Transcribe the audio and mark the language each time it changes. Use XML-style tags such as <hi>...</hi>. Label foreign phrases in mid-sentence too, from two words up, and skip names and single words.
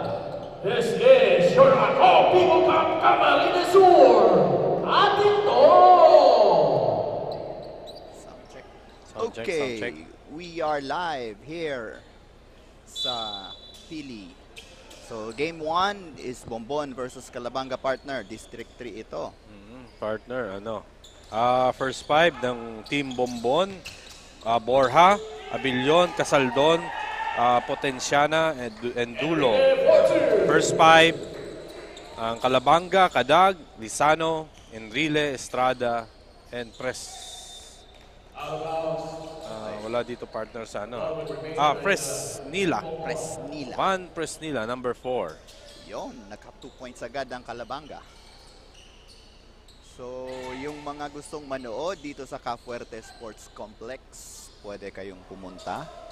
<en>This is your Ako People Cup Camarines Sur.</en> <tl>Atin to!</tl> <en>Sound check. We are live here sa Pili. So game 1 is Bombon versus Calabanga, partner.</en> <tl>District 3 ito.</tl> <en>Partner, first 5 ng Team Bombon, Borja, Abilion, Casaldon, Potenciana, and Dulo. First 5, ang Calabanga, Cadag, Lisano, Enrile, Estrada, and Pres.</en> <tl>Wala dito partner sa Presnila. Presnila.</tl> <en>Van Presnila, number 4.</en> <tl>Yon, naka 2 points agad ang Calabanga. So, yung mga gustong manood dito sa Fuerte Sports Complex, pwede kayong pumunta.</tl>